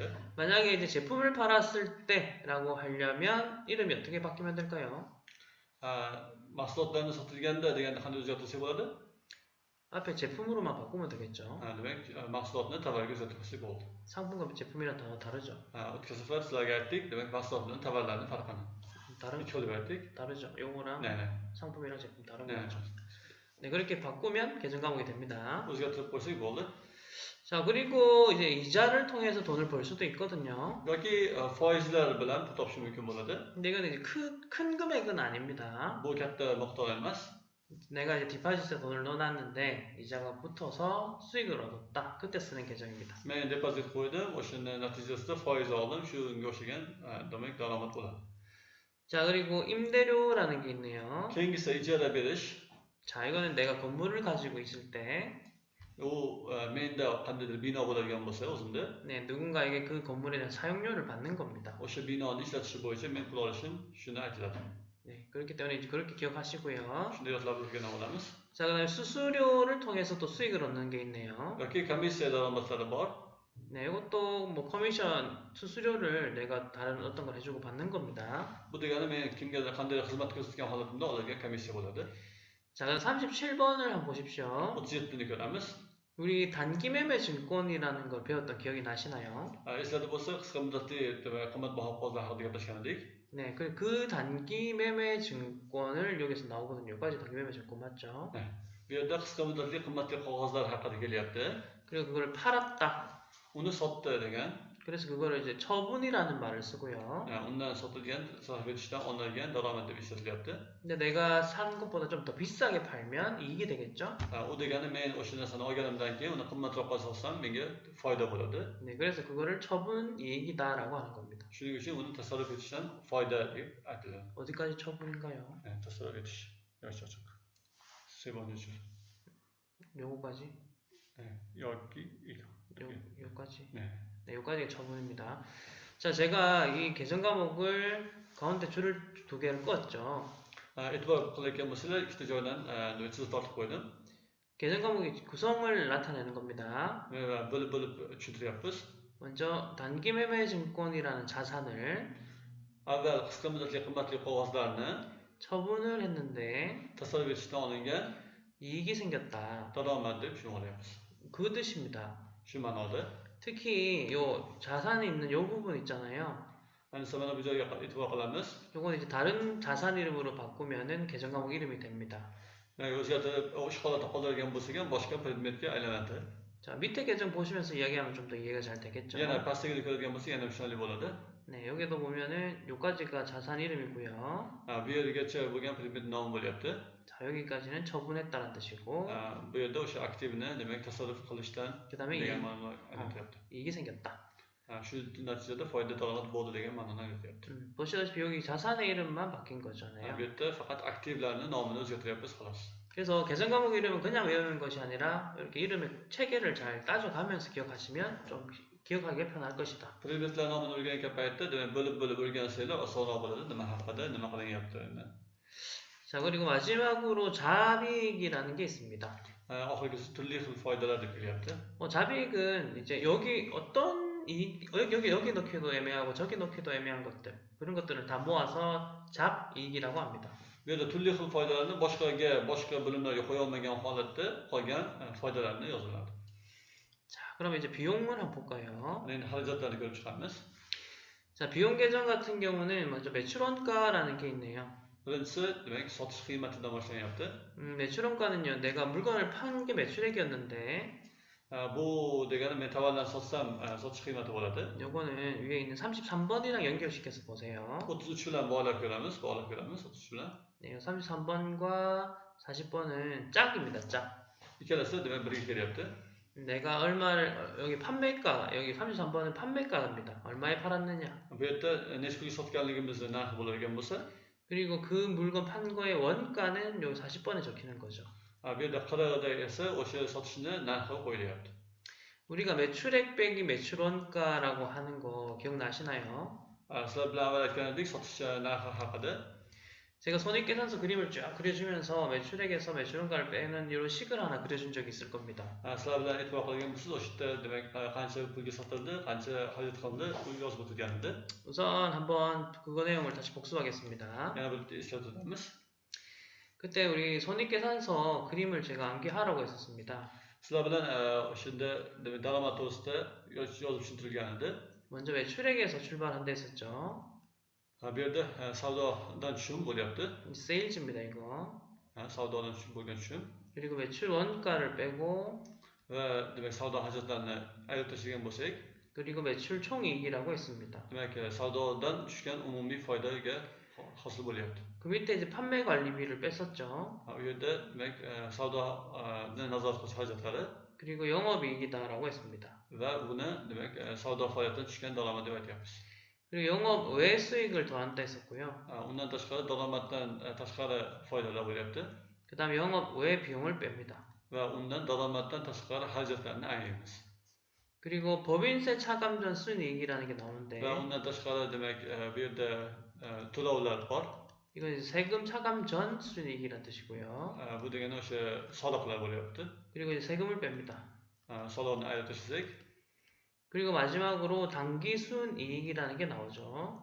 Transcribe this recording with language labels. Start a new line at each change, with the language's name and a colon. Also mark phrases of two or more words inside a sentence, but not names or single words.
Korean: 만약에 이제 제품을 팔았을 때라고 하려면 이름이 어떻게 바뀌면 될까요?
Uzbek: Mahsulotlarni sotilganda deganda qanday o'zgartirsak bo'ladi?
Korean: 앞에 제품으로만 바꾸면 되겠죠.
Uzbek: Demak, mahsulotni tovarga o'zgartirsak bo'ldi.
Korean: 상품과 제품이랑 단어 다르죠.
Uzbek: O'tgan safar sizlarga aytdik, demak mahsulot bilan tovarlarni farqini.
Korean: 다른
Uzbek: ikki xil deb aytdik.
Korean: 다르죠. 요거랑 네. 상품이랑 제품 다른 네. 거죠. 네, 그렇게 바꾸면 계정 과목이 됩니다.
Uzbek: O'zgartirib qo'ysak bo'ldi.
Korean: 자, 그리고 이제 이자를 통해서 돈을 벌 수도 있거든요.
Uzbek: yoki foizlar bilan pul topish mumkin bo'ladi.
Korean: 근데 이건 이제 큰 금액은 아닙니다.
Uzbek: Bu katta miqdor emas.
Korean: 내가 이제 디파짓에 돈을 넣어놨는데 이자가 붙어서 수익을 얻었다. 그때 쓰는 계정입니다.
Uzbek: Men depozit qo'ydim, o'shani natijasida foiz oldim, shunga o'xshagan demak daromad bo'ladi.
Korean: 자, 그리고 임대료라는 게 있네요.
Uzbek: Keyingisi ijara berish.
Korean: 자, 이거는 내가 건물을 가지고 있을 때
Uzbek: U menda qandaydir bino bo'ladigan bo'lsa o'zimda,
Korean: 네, 누군가에게 그 건물에 대한 사용료를 받는 겁니다.
Uzbek: o'sha binoni ishlatishi bo'yicha men pul olishim shuni aytiladi.
Korean: 네, 그렇기 때문에 이제 그렇게 기억하시고요.
Uzbek: Shunday yodlab o'rganib olamiz.
Korean: 자, 그다음에 수수료를 통해서 또 수익을 얻는 게 있네요.
Uzbek: Yoki komissiya daromadlari bor.
Korean: 네, 이것도 뭐 커미션 수수료를 내가 다른 어떤 걸 해주고 받는 겁니다.
Uzbek: Bu degani men kimgadir qanday xizmat ko'rsatgan holatimda oladigan komissiya bo'ladi.
Korean: 자, 그럼 37번을 한번 보십시오.
Uzbek: 37ni ko'ramiz.
Korean: 우리 단기 매매 증권이라는 걸 배웠던 기억이 나시나요?
Uzbek: Eslatib bo'lsa, qisqa muddatli va qimmatbaho qog'ozlar haqida gaplashgan edik.
Korean: 네, 그 단기 매매 증권을 여기서 나오거든요. 여기까지 단기 매매 증권 맞죠?
Uzbek: Bu yerda qisqa muddatli qimmatli qog'ozlar haqida kelyapti.
Korean: 그리고 그걸 팔았다.
Uzbek: Uni sotdi degan.
Korean: 그래서 그거를 이제 처분이라는 말을 쓰고요.
Uzbek: Undan sotilgan, sarf etishdan olingan daromad deb ishlatilyapti.
Korean: 근데 내가 산 것보다 좀 더 비싸게 팔면 이익이 되겠죠?
Uzbek: U degani men o'sha narsani olganimdan keyin uni qimmatroqqa sotsam menga foyda bo'ladi.
Korean: 네, 그래서 그거를 처분 이익이다라고 하는 겁니다.
Uzbek: Shuning uchun uni tasarruf etishdan foyda deb aytiladi.
Korean: 어디까지 처분인가요?
Uzbek: Tasarruf etish. yosh ochiq. Sebonchi.
Korean: 요거까지?
Uzbek: yoki
Korean: 요까지? 네. 네, 요까지가 처분입니다. 자, 제가 이 계정 과목을 가운데 줄을 두 개를 껐죠.
Uzbek: E'tibor qilayotgan bo'lsalar, ikkita joydan chizib tortib qo'ydim.
Korean: 계정 과목의 구성을 나타내는 겁니다.
Uzbek: bo'lib tushuntiryapmiz.
Korean: 먼저 단기 매매 증권이라는 자산을
Uzbek: Avval qisqa muddatli qimmatli qog'ozlarni
Korean: 처분을 했는데
Uzbek: tasarruf etishdan olingan
Korean: 이익이 생겼다.
Uzbek: daromad deb tushunib
Korean: 그 뜻입니다.
Uzbek: shu ma'noda.
Korean: 특히 요 자산에 있는 요 부분 있잖아요.
Uzbek: Ayniqsa mana bu joyga e'tibor qilamiz.
Korean: 요건 이제 다른 자산 이름으로 바꾸면은 계정 과목 이름이 됩니다.
Uzbek: O'zgartirib o'sha holatda qoldirgan bo'lsak ham boshqa predmetga aylanadi.
Korean: 자, 밑에 계정 보시면서 이야기하면 좀 더 이해가 잘 되겠죠.
Uzbek: Yana pastdagini ko'radigan bo'lsak yana tushunarli bo'ladi.
Korean: 네, 여기도 보면은 요까지가 자산 이름이고요.
Uzbek: Bu yergacha bo'lgan predmet nomi bo'lyapti.
Korean: 자, 여기까지는 처분했다는 뜻이고
Uzbek: Bu yerda o'sha aktivni demak tasarruf qilishdan
Korean: 그다음에
Uzbek: degan ma'noni anglatyapti.
Korean: 이익이 생겼다.
Uzbek: Shu natijada foyda daromad bo'ldi degan ma'noni anglatyapti.
Korean: 보시다시피 여기 자산의 이름만 바뀐 거잖아요.
Uzbek: Bu yerda faqat aktivlarni nomini o'zgartiryapmiz xolos.
Korean: 그래서 계정 과목 이름은 그냥 외우는 것이 아니라 이렇게 이름의 체계를 잘 따져가면서 기억하시면 좀 기억하기 편할 것이다.
Uzbek: Predmetlar nomini o'rgangan paytda demak bo'lib o'rgansanglar osonroq bo'ladi. Nima haqida, nima qilinyapti.
Korean: 자, 그리고 마지막으로 잡이익이라는 게 있습니다.
Uzbek: Oxirgisi turli xil foydalar deb kelyapti.
Korean: 잡이익은 이제 여기 어떤 여기 넣기도 애매하고 저기 넣기도 애매한 것들 그런 것들을 다 모아서 잡이익이라고 합니다.
Uzbek: Bu yerda turli xil foydalarni boshqa bo'limlarga qo'ya olmagan holatda qolgan foydalarni yoziladi.
Korean: 자, 그럼 이제 비용을 한번 볼까요?
Uzbek: Endi xarajatlarni ko'rib chiqamiz.
Korean: 자, 비용 계정 같은 경우는 먼저 매출원가라는 게 있네요.
Uzbek: Birinchisi, demak, sotish qiymatidan boshlanyapti.
Korean: 매출원가는요, 내가 물건을 판 게 매출액이었는데
Uzbek: Bu degani men tovarlarni sotsam sotish qiymati bo'ladi.
Korean: 요거는 위에 있는 33번이랑 연결시켜서 보세요.
Uzbek: 33 bilan bog'lab ko'ramiz, 33 bilan.
Korean: 네, 33번과 40번은 짝입니다, 짝.
Uzbek: Ikkalasi demak birga kelyapti.
Korean: 내가 얼마를 여기 판매가 여기 33번은 판매가입니다. 얼마에 팔았느냐.
Uzbek: Bu yerda necha pulga sotganligimizni narxi bo'ladigan bo'lsa,
Korean: 그리고 그 물건 판 거의 원가는 요 40번에 적히는 거죠.
Uzbek: bu yerda qirig'ida esa o'sha sotishni narxi qo'yilyapti.
Korean: 우리가 매출액 빼기 매출원가라고 하는 거 기억나시나요?
Uzbek: Sizlar bilan avval aytgan edik sotish narxi haqida.
Korean: 제가 손익계산서 그림을 쫙 그려주면서 매출액에서 매출원가를 빼는 이런 식을 하나 그려준 적이 있을 겁니다.
Uzbek: Sizlar bilan e'tibor qilgan bo'lsangiz, o'sha yerda demak qancha pulga sotildi, qancha xarajat qilindi, u yozib o'tilgan edi.
Korean: 우선 한번 그거 내용을 다시 복습하겠습니다.
Uzbek: Yana bir eslatib o'tamiz.
Korean: 그때 우리 손익계산서 그림을 제가 암기하라고 했었습니다.
Uzbek: Sizlar bilan o'shanda demak daromad to'g'risida yozib tushuntirilgan edi.
Korean: 먼저 매출액에서 출발한다 했었죠.
Uzbek: Bu yerda savdodan tushum bo'lyapti.
Korean: 세일즈입니다, 이거.
Uzbek: Savdodan tushum bo'lgan tushum.
Korean: 그리고 매출 원가를 빼고
Uzbek: Va demak savdo xarajatlarini ayirib tashlagan bo'lsak,
Korean: 그리고 매출 총이익이라고 했습니다.
Uzbek: demak savdodan tushgan umumiy foydaga hosil bo'lyapti.
Korean: 그 밑에 이제 판매 관리비를 뺐었죠.
Uzbek: u yerda demak savdoni nazorat qilish xarajatlari
Korean: 그리고 영업이익이다라고 했습니다.
Uzbek: va buni demak savdo faoliyatidan tushgan daromad deb aytyapmiz.
Korean: 그리고 영업 외 수익을 더한다 했었고요.
Uzbek: Undan tashqari daromaddan tashqari foydalar bo'lyapti
Korean: 그 다음에 영업 외 비용을 뺍니다.
Uzbek: va undan daromaddan tashqari xarajatlarni aylaymiz.
Korean: 그리고 법인세 차감전 순이익이라는 게 나오는데
Uzbek: Va undan tashqari demak bu yerda to'lovlar bor.
Korean: 이건 이제 세금 차감 전 순이익이라는 뜻이고요.
Uzbek: Bu degani o'sha soliqlar bo'lyapti.
Korean: 그리고 이제 세금을 뺍니다.
Uzbek: Soliqni ajratishsak
Korean: 그리고 마지막으로 당기 순이익이라는 게 나오죠.